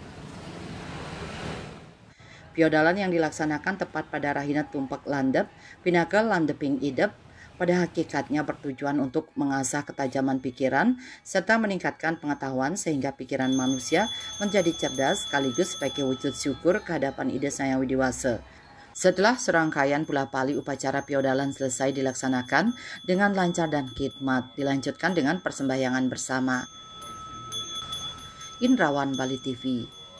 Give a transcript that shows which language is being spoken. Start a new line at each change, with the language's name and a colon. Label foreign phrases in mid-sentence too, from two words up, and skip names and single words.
Indonesian: Piodalan yang dilaksanakan tepat pada Rahina Tumpak Landep,
Balinese: Pinaga Landeping Idep,
Indonesian: pada hakikatnya bertujuan untuk mengasah ketajaman pikiran serta meningkatkan pengetahuan sehingga pikiran manusia menjadi cerdas sekaligus sebagai wujud syukur kehadapan Ida Sang Widiwasa. Setelah serangkaian pula pali upacara Piodalan selesai dilaksanakan dengan lancar dan khidmat, dilanjutkan dengan persembahyangan bersama. Indrawan Bali TV.